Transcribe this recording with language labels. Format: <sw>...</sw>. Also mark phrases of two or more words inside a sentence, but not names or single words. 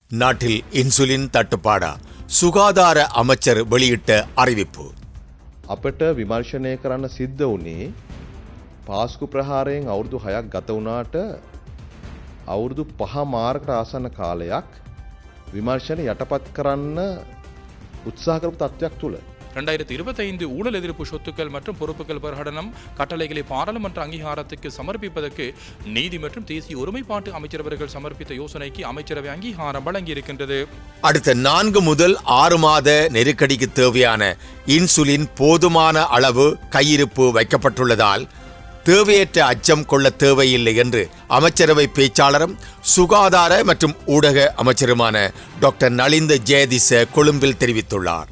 <ta>நாட்டில் இன்சுலின் தட்டுப்பாடா? சுகாதார அமைச்சர் வெளியிட்ட அறிவிப்பு.</ta> <si>අපට විමර්ශනය කරන්න සිද්ධ වුණේ පාස්කු ප්‍රහාරයෙන් අවුරුදු 6ක් ගත වුණාට අවුරුදු 5 මාරකට ආසන්න කාලයක් විමර්ශන යටපත් කරන්න උත්සාහ කරපු තත්ත්වයක් තුල</si> <ta>2025 ஊழல் எதிர்ப்பு சொத்துக்கள் மற்றும் பொறுப்புகள் பிரகடனம் கட்டளைகளை பாராளுமன்ற அங்கீகாரத்துக்கு சமர்ப்பிப்பதற்கு நீதி மற்றும் தேசிய ஒருமைப்பாட்டு அமைச்சரவர்கள் சமர்ப்பித்த யோசனைக்கு அமைச்சரவை அங்கீகாரம் வழங்கியிருக்கின்றது. அடுத்த 4 முதல் 6 மாத நெருக்கடிக்கு தேவையான இன்சுலின் போதுமான அளவு கையிருப்பு வைக்கப்பட்டுள்ளதால் தேவையற்ற அச்சம் கொள்ள தேவையில்லை என்று அமைச்சரவை பேச்சாளரும் சுகாதார மற்றும் ஊடக அமைச்சருமான டாக்டர் நலிந்த ஜெயதிச கொழும்பில் தெரிவித்துள்ளார்.</ta>